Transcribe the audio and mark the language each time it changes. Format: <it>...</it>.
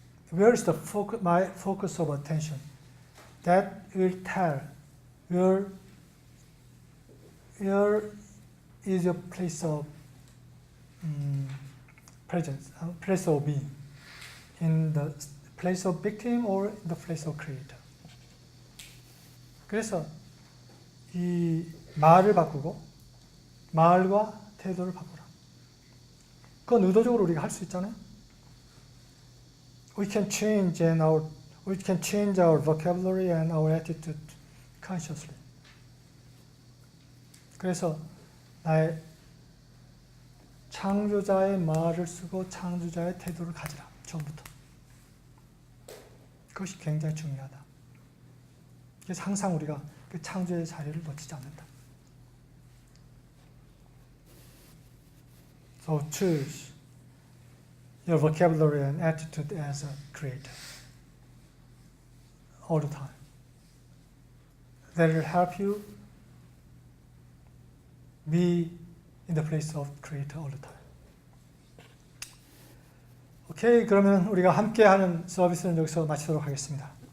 <en>Where is the my focus of attention? That will tell where is your place of presence, place of being, in the place of victim or in the place of creator.</en> <ko>그래서 이 말을 바꾸고 말과 태도를 바꾸라. 그건 의도적으로 우리가 할 수 있잖아요.</ko> <en>We can change our vocabulary and our attitude consciously.</en> <ko>그래서 나의 창조자의 말을 쓰고 창조자의 태도를 가지라. 처음부터. 그것이 굉장히 중요하다. 그래서 항상 우리가 그 창조의 자리를 놓치지 않는다.</ko> <en>So choose your vocabulary and attitude as a creator all the time. That will help you be in the place of creator all the time.</en> <ko>오케이, 그러면 우리가 함께 하는 서비스는 여기서 마치도록 하겠습니다.</ko>